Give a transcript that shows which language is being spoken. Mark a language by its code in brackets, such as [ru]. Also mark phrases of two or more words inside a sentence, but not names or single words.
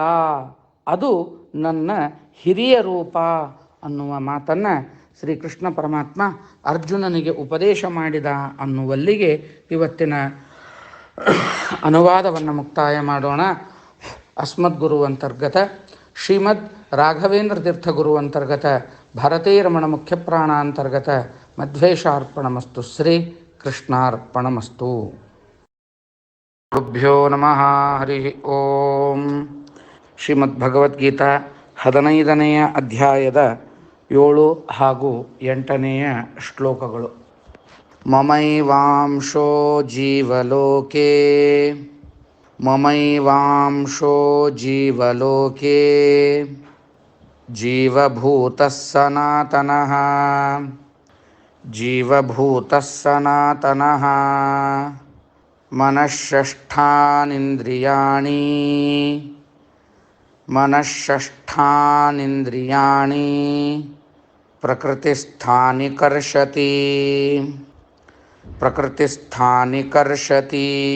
[kn] ಅದು ನನ್ನ ಹಿರಿಯ ರೂಪ ಅನ್ನುವ ಮಾತನ್ನು ಶ್ರೀಕೃಷ್ಣ ಪರಮಾತ್ಮ ಅರ್ಜುನನಿಗೆ ಉಪದೇಶ ಮಾಡಿದ ಅನ್ನುವಲ್ಲಿಗೆ ಇವತ್ತಿನ ಅನುವಾದವನ್ನು ಮುಕ್ತಾಯ ಮಾಡೋಣ. [sa] ಅಸ್ಮದ್ಗುರು ಅಂತರ್ಗತ ಶ್ರೀಮದ್ ರಾಘವೇಂದ್ರ ತೀರ್ಥ ಗುರು ಅಂತರ್ಗತ ಭಾರತೀರಮಣ ಮುಖ್ಯ ಪ್ರಾಣಾಂತರ್ಗತ ಮಧ್ವೇಶಾರ್ಪಣಮಸ್ತು. ಶ್ರೀ ಕೃಷ್ಣಾರ್ಪಣಮಸ್ತು. ಗುರುಭ್ಯೋ ನಮಃ. ಹರಿ ಓಂ. [kn] ಶ್ರೀಮದ್ ಭಗವದ್ಗೀತಾ 15ನೆಯ ಅಧ್ಯಾಯದ 7 ಹಾಗೂ 8ನೆಯ ಶ್ಲೋಕಗಳು. [sa] ಮಮೈವಾಂಶೋ ಜೀವಲೋಕೆ ಮಮೈವಾಂಶೋ ಜೀವಲೋಕೆ ಜೀವಭೂತಃ ಸನಾತನಃ ಜೀವಭೂತಃ ಸನಾತನಃ ಮನಃಷಷ್ಠಾನಿಂದ್ರಿಯಾಣಿ ಮನಃಷಷ್ಠಾನಿಂದ್ರಿಯಾಣಿ ಪ್ರಕೃತಿಸ್ಥಾನಿ ಕರ್ಷತಿ ಪ್ರಕೃತಿಸ್ಥಾನಿ ಕರ್ಷತಿ